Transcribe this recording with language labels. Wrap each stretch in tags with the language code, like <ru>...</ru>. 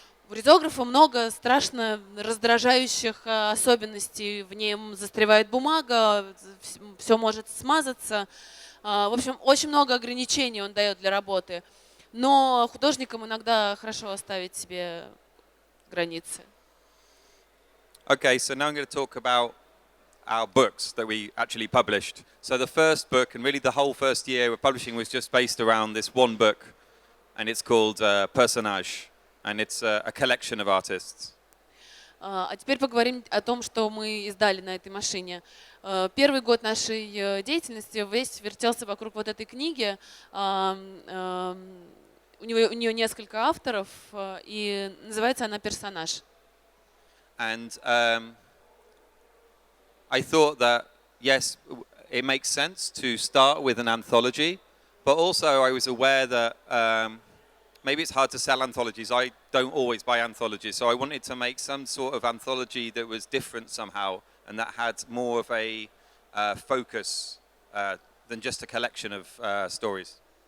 <ru>У ризографа много страшно раздражающих особенностей. В нем застревает бумага, все может смазаться. В общем, очень много ограничений он дает для работы. Но художникам иногда хорошо оставить себе границы.</ru> <en>Okay, so now I'm going to talk about our books that we actually published. So the first book, and really the whole first year of publishing, was just based around this one book, and it's called Personnage, and it's a collection of artists.</en> <ru>А теперь поговорим о том, что мы издали на этой машине. Первый год нашей деятельности весь вертелся вокруг вот этой книги. У нее несколько авторов, и называется она «Персонаж».</ru> <en>And I thought that, yes, it makes sense to start with an anthology, but also I was aware that maybe it's hard to sell anthologies. I don't always buy anthologies, so I wanted to make some sort of anthology that was different somehow and that had more of a focus than just a collection of stories.</en>